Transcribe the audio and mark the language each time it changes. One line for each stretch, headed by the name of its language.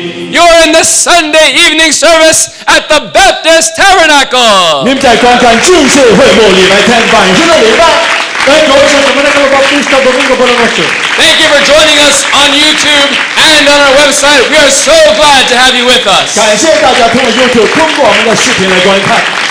English: You're in the Sunday evening service at the Baptist Tabernacle.
Chinese: 您在观看祝寿会幕礼拜天晚上的礼拜。
English: Thank Thank you for joining us on YouTube and on our website. We are so glad to have you with us.
Chinese: 感谢大家通过 YouTube 通过我们的视频来观看。